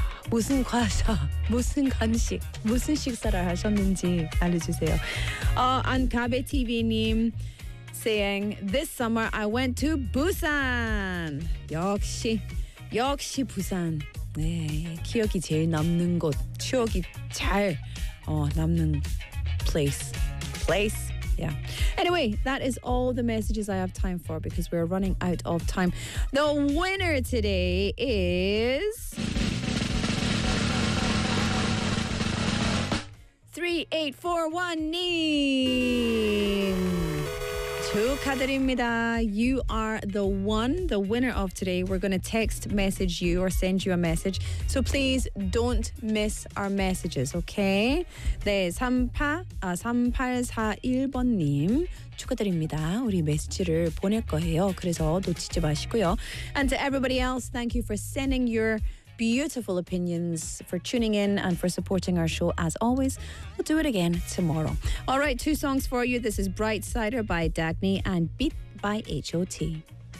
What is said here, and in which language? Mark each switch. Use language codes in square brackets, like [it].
[ko] 무슨 과자, 무슨 간식, 무슨 식사를 하셨는지 알려주세요. [en] Ankabe TV님 saying, this summer I went to Busan. [ko] 역시 부산. 네, 기억이 제일 남는 곳, 추억이 잘 남는 place. Yeah. [en] Anyway, that is all the messages I have time for because we're running out of time. The winner today is 3841 Neem. You are the winner of today. We're going to text message you or send you a message. So please don't miss our messages, okay? [ko] 네, 3841번 님. 축하드립니다. 우리 메시지를 보낼 거예요. 그래서 놓치지 마시고요. [en] And to everybody else, thank you for sending your beautiful opinions, for tuning in and for supporting our show as always. We'll do it again tomorrow. All right, two songs for you. This is Brightsider by Dagny and Beat by H.O.T.